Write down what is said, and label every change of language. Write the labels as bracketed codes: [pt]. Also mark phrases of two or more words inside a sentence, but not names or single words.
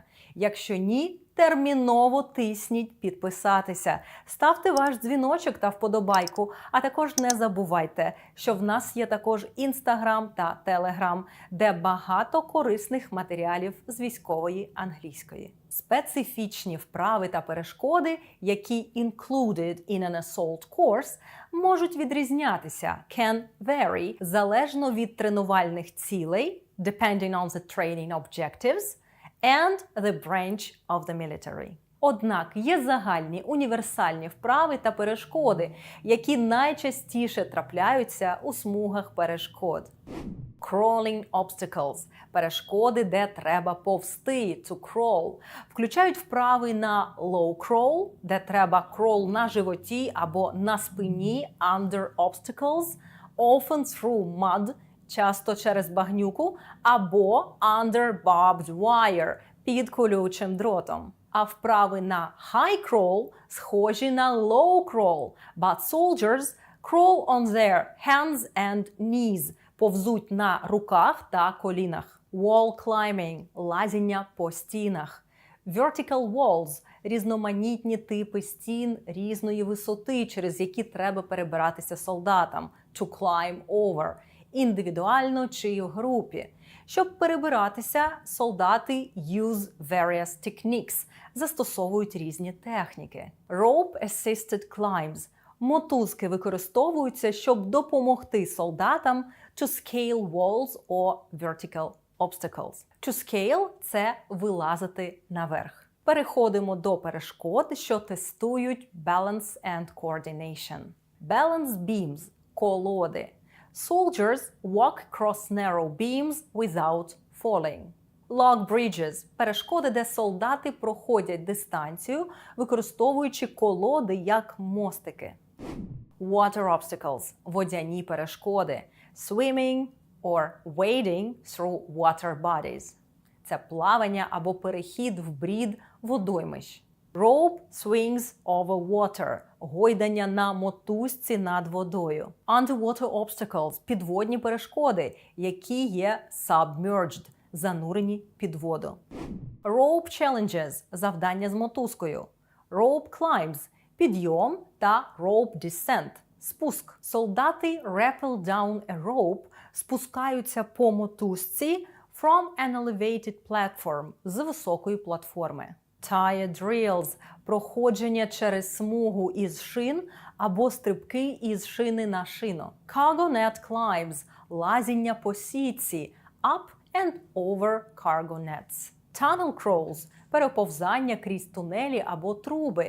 [uk] Якщо ні, терміново тисніть підписатися. Ставте ваш дзвіночок та вподобайку, а також не забувайте, що в нас є також Інстаграм та Телеграм, де багато корисних матеріалів з військової англійської. Специфічні вправи та перешкоди, які [en] included in an assault course, [uk] можуть відрізнятися, [en] can vary, [uk] залежно від тренувальних цілей, [en] depending on the training objectives, and the branch of the military. [uk] Однак є загальні універсальні вправи та перешкоди, які найчастіше трапляються у смугах перешкод. [en] Crawling obstacles – [uk] перешкоди, де треба повзти, [en] to crawl, [uk] включають вправи на [en] low crawl, [uk] де треба crawl на животі або на спині, [en] under obstacles, often through mud, [uk] часто через багнюку, або [en] under barbed wire, [uk] під колючим дротом. А вправи на [en] high crawl [uk] схожі на [en] low crawl, but soldiers Crawl on their hands and knees. [uk] Повзуть на руках та колінах. [en] Wall climbing [uk] – лазіння по стінах. [en] Vertical walls – [uk] різноманітні типи стін різної висоти, через які треба перебиратися солдатам. [en] To climb over – [uk] індивідуально чи в групі. Щоб перебиратися, солдати [en] use various techniques – [uk] застосовують різні техніки. [en] Rope-assisted climbs – [uk] мотузки використовуються, щоб допомогти солдатам [en] to scale walls or vertical obstacles. To scale – [uk] це вилазити наверх. Переходимо до перешкод, що тестують [en] balance and coordination. Balance beams – колоди. Soldiers walk across narrow beams without falling. Log bridges – [uk] перешкоди, де солдати проходять дистанцію, використовуючи колоди як мостики. [en] Water obstacles – [uk] водяні перешкоди. [en] Swimming or wading through water bodies. [uk] Це плавання або перехід в брід водоймищ. [en] Rope swings over water – [uk] гойдання на мотузці над водою. [en] Underwater obstacles – [uk] підводні перешкоди, які є submerged – занурені під воду. [en] Rope challenges – [uk] завдання з мотузкою. [en] Rope climbs – [uk] підйом та [en] rope descent – [uk] спуск. [en] Солдати rappel down a rope – [uk] спускаються по мотузці [en] from an elevated platform – [uk] з високої платформи. [en] Tire drills – [uk] проходження через смугу із шин або стрибки із шини на шину. [en] Cargo net climbs – [uk] лазіння по сітці [en] up and over cargo nets. Tunnel crawls – [uk] переповзання крізь тунелі або труби.